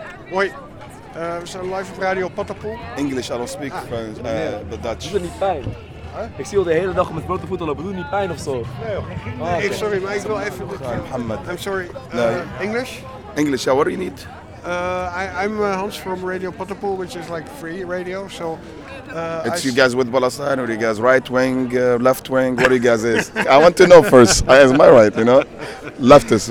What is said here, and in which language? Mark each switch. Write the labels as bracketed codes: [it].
[nl] Hoi, we zijn live op Radio Patapool. [en] English, I don't speak the Dutch. [nl] Doet het niet pijn? Huh? Ik zie al de hele dag met blote voeten lopen. Doet het niet pijn of zo? Nee, okay. Sorry, maar ik wil even... Mohammed. [en] I'm sorry. English? English, yeah, what do you need? I'm Hans from Radio Patapool, which is like free radio, so... It's you guys with Balasan, or you guys right wing, left wing, what do you guys is? I want to know first, am I right, you know? Leftist.